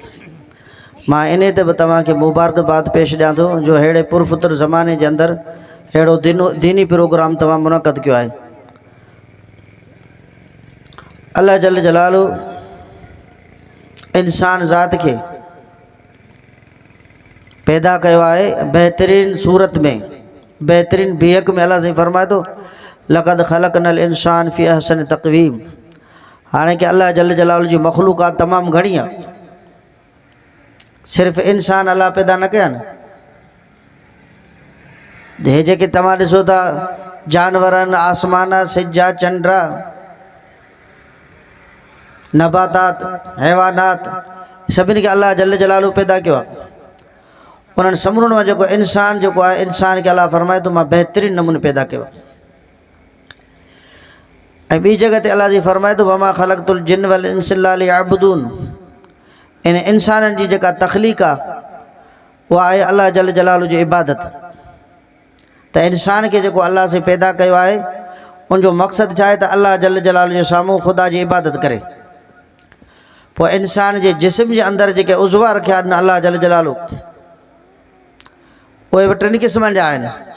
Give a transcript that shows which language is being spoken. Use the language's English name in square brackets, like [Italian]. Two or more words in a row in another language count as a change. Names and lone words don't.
[Sindhi] मां इन ते बि तव्हांखे मुबारकबाद पेश ॾियां थो जो अहिड़े पुरफ़ुतर ज़माने जे अंदरि अहिड़ो दीनी प्रोग्राम तव्हां मुनक़द कयो आहे। अल्लाह [Arabic] جل جلاله [Sindhi] इंसान ज़ात खे पैदा कयो आहे बहितरीन सूरत में, बहितरीन बीहक में। अल्लाह साईं फरमाए थो [Arabic] لقد خلقنا الإنسان في أحسن تقويم. [Sindhi] हाणे कि अल्लाह [Arabic] جل جلاله [Sindhi] जी मख़लूक़ात तमामु घणी आहे, सिर्फ़ु इंसान अल्लाह पैदा न कया न। हे जेके तव्हां ॾिसो था जानवरनि, आसमान, सिज, चंड, नबातात, हैवानात, सभिनी खे अल्लाह [Arabic] جل جلاله [Sindhi] पैदा कयो आहे। उन्हनि समूरनि में जेको इंसान जेको आहे, इंसान खे अल्लाह फरमाए थो मां बहितरीन नमूने पैदा कयो आहे। ऐं ॿी जॻह ते अल्लाह जी फरमाए थो [Arabic] وما خلقت الجن والإنس إلا ليعبدون. [Sindhi] इन इंसाननि जी जेका तख़लीक़ आहे उहा आहे अल्लाह [Arabic] جل جلاله [Sindhi] जी इबादत। त इंसान खे जेको अल्लाह से पैदा कयो आहे उनजो मक़सदु छा आहे त अल्लाह [Arabic] جل جلاله [Sindhi] जे साम्हूं ख़ुदा जी इबादत करे। पोइ इंसान जे जिस्म जे अंदरि जेके उज़वा रखिया आहिनि अल्लाह [Arabic] جل جلاله, [Sindhi] उहे बि टिनि क़िस्मनि जा आहिनि।